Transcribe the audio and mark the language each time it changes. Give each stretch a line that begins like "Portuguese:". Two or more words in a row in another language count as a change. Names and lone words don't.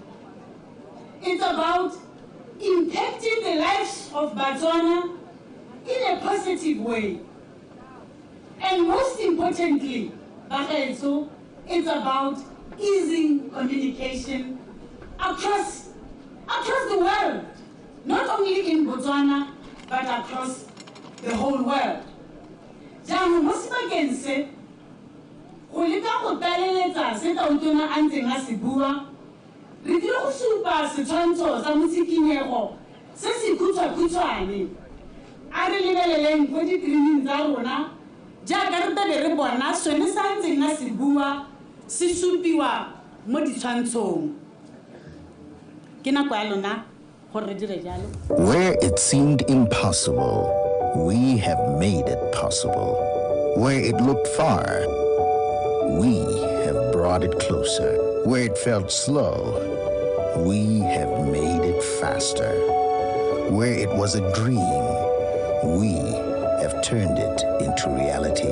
English: It's about impacting the lives of Botswana in a positive way. And most importantly, it's about easing communication across the world, not only in Botswana, but across the whole world.
Tswana: Jang mosibakeng se go leka go taleletsa se Tautona a ntseng a se bua, re tlile go supa setshwantsho sa motshikinyego se se khutshwane a re lebeleleng go di-training tsa rona jaaka re tlabe re bona sone sa ntseng a se bua se supiwa mo ditshwantshong. Ke nako ya lona gore re dire jalo.
English: Where it seemed impossible, we have made it possible. Where it looked far, we have brought it closer. Where it felt slow, we have made it faster. Where it was a dream, we have turned it into reality.